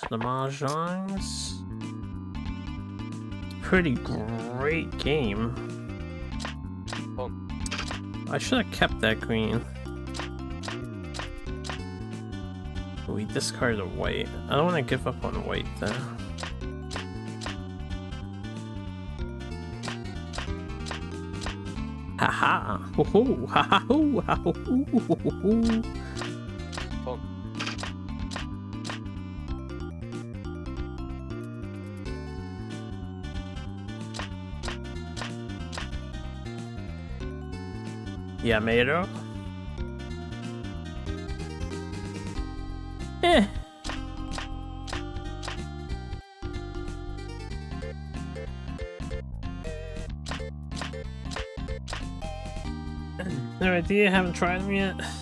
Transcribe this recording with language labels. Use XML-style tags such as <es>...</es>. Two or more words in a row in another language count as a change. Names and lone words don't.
<en>The Mahjongs? Pretty great game. I should have kept that green. We discarded a white. I don't want to give up on white though. Haha! Ho ho! Ha ha ho! Ha ho ho! Oh. Yamero? Eh. No idea, haven't tried them yet.</en>